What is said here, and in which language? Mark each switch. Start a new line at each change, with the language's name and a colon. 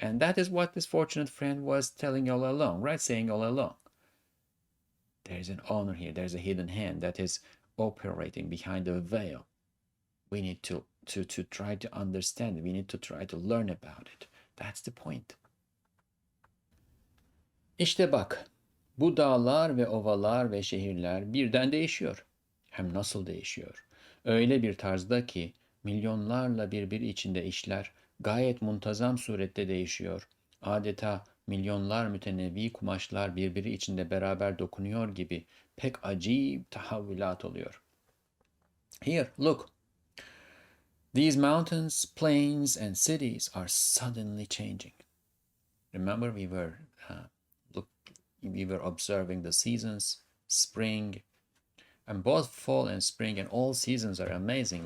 English: And that is what this fortunate friend was telling all along, right? Saying all along. There is an owner here. There's a hidden hand that is operating behind a veil. We need to try to understand it. We need to try to learn about it. That's the point.
Turkish: İşte bak, bu dağlar ve ovalar ve şehirler birden değişiyor. Hem nasıl değişiyor? Öyle bir tarzda ki milyonlarla birbiri içinde işler gayet muntazam surette değişiyor. Adeta milyonlar mütenevvi kumaşlar birbiri içinde beraber dokunuyor gibi pek acayip tahavvülat oluyor.
English: Here, look. These mountains, plains, and cities are suddenly changing. Remember, look, we were observing the seasons, spring, and both fall and spring and all seasons are amazing.